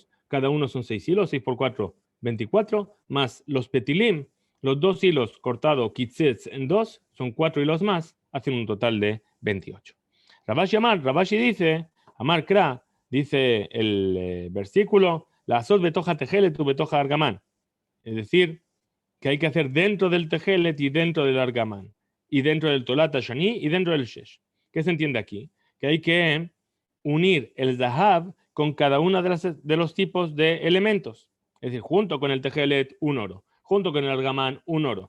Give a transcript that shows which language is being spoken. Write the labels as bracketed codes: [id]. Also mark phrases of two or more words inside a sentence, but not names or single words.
[es] Cada uno son 6 hilos. 6 por 4, 24. Más los Petilim. Los 2 hilos cortados, kitzetz en 2, son 4 hilos más. Hacen un total de 28. Rabashi dice... [he] Amar Kra, [es] dice el versículo, [he] la sot betoja tejelet tu betoja argamán. [es] Es decir, que hay que hacer dentro del tejelet y dentro del argamán. Y dentro del [he] tolata shani [es] y dentro del shesh. ¿Qué se entiende aquí? Que hay que unir el zahab con cada uno de los tipos de elementos. Es decir, junto con el tejelet, un oro. Junto con el argamán, un oro.